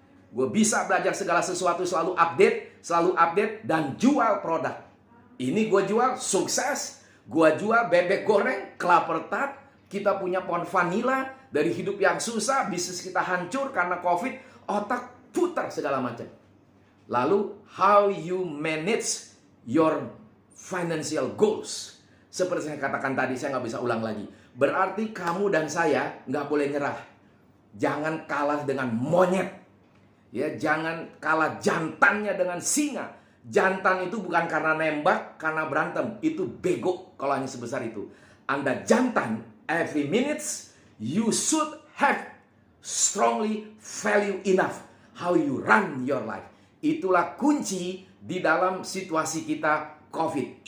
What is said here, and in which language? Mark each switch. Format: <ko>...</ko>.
<id>Gue bisa belajar segala sesuatu, selalu update, dan jual produk. Ini gue jual sukses. Gue jual bebek goreng, kelapa tart. Kita punya pohon vanila. Dari hidup yang susah, bisnis kita hancur karena COVID. Otak putar segala macam.</id> <en>Lalu, how you manage your financial goals.</en> <id>Seperti saya katakan tadi, saya nggak bisa ulang lagi. Berarti kamu dan saya nggak boleh nyerah. Jangan kalah dengan monyet. Ya, jangan kalah jantannya dengan singa. Jantan itu bukan karena nembak, karena berantem. Itu bego kalau hanya sebesar itu. Anda jantan,</id> <en>every minutes, you should have strongly value enough how you run your life.</en> <id>Itulah kunci di dalam situasi kita COVID.</id>